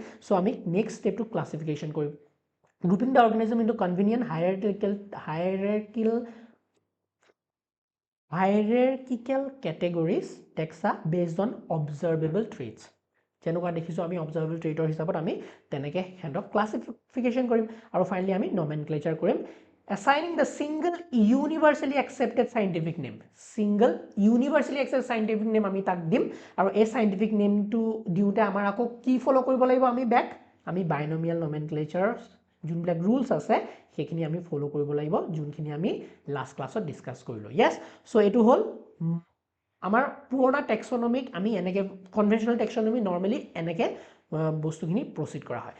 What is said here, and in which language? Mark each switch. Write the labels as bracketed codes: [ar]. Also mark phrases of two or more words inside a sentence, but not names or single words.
[en] চ' আমি next step classification কৰিম। grouping the organism into convenient hierarchical categories taxa based on observable traits. [as] যেনেকুৱা দেখিছোঁ আমি [en] observable trait [as] হিচাপত আমি তেনেকৈ সিহঁতক ক্লাছিফিকেশ্যন কৰিম। আৰু ফাইনেলি আমি নমেনক্লেচাৰ কৰিম। [en] assigning the single universally accepted scientific name, single universally accepted scientific name [as] আমি তাক দিম। আৰু এই [en] scientific name [as] টো দিওঁতে আমাৰ আকৌ কি ফ'ল' কৰিব লাগিব আমি আমি [en] binomial nomenclature [as] যোনবিলাক ৰুলছ আছে সেইখিনি আমি ফ'ল' কৰিব লাগিব, যোনখিনি আমি [en] last class [as] ডিছকাছ কৰিলোঁ। [en] yes, so' [as] এইটো হ'ল আমাৰ পুৰণা টেক্সনমিক আমি এনেকৈ [en] conventional taxonomy normally [as] এনেকৈ বস্তুখিনি প্ৰচিড কৰা হয়।